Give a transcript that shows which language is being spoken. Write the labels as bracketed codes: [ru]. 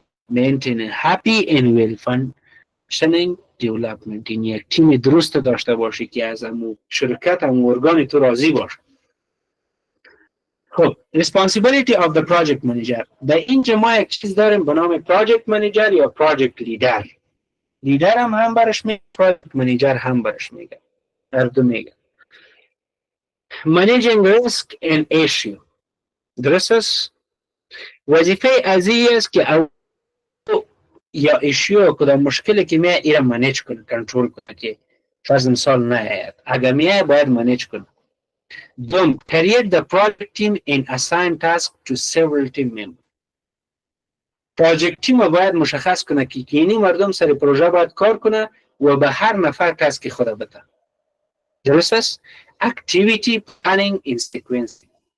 [en] maintain a happy and well functioning development. [fa] این یک تیم درست داشته باشی که از امو شرکت امو ارگان تو راضی باشه. [en] خب responsibility of the project manager. [fa] در اینجا ما یک چیز داریم به نام project manager یا project leader. لیدر هم برش میگه، project manager هم برش میگه، هر دو میگه. [en] managing risk and issue. [fa] درست است؟ وظیفه از این است که یا ایشیو کدام مشکلی که میاد ایرا منیج کنه، کنترل کنه که فرض مثال نه اگر میاد باید منیج کنه. دوم [en] create the project team and assign task to several team members. [fa] پراجکت تیم باید مشخص کنه که اینی مردم سر پروژه باید کار کنه و به هر نفر تاسک خود بده. درست است؟ [en] activity planning in sequencing.